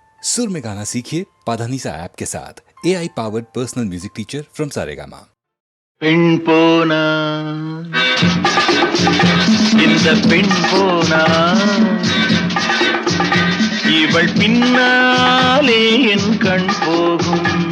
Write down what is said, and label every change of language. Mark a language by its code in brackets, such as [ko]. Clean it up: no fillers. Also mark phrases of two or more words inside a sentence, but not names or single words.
[hi] सुर में गाना सीखिए पाधानीसा ऐप के साथ [en] AI powered personal music teacher from [hi] सारेगामा। [ta] பெண் போனா இந்த பெண் போனா இவள் பின்னாலே என் கண் போகும்.